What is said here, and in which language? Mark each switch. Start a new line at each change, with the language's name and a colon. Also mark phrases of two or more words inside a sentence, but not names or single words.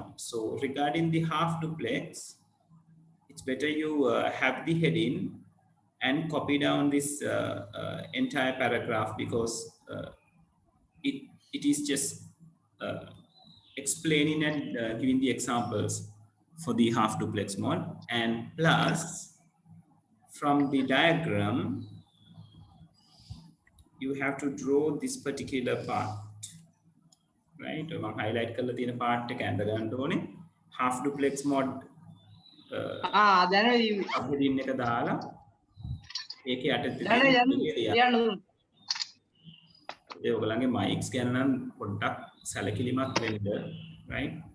English: So regarding the half duplex, it's better you have the heading and copy down this entire paragraph, because it is just explaining and giving the examples for the half duplex mod. And plus from the diagram, you have to draw this particular part, right?
Sinhala: මම highlight කරලා තියෙන part එක ඇඳ ගන්න ඕනේ.
English: Half duplex mod heading
Sinhala: එක දාලා ඒකේ යටතේ ඔයගලගේ mics ගැන නම් පොඩ්ඩක් සැලකිලිමත් වෙන්න, right?